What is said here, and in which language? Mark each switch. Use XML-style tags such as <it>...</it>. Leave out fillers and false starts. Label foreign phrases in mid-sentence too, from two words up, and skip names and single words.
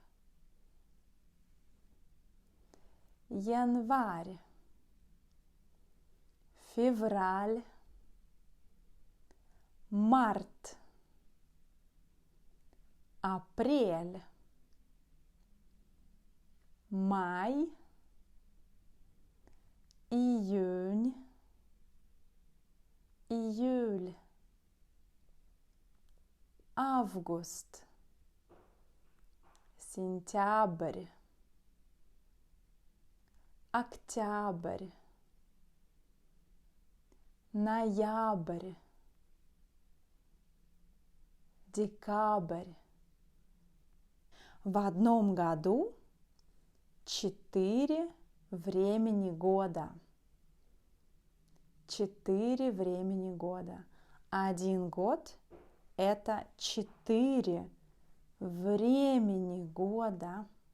<ru>Январь, февраль, март, апрель, май, июнь, июль, август, сентябрь, октябрь, ноябрь, декабрь. В одном году 4 времени года. 4 времени года. Один год – это 4 времени года.</ru>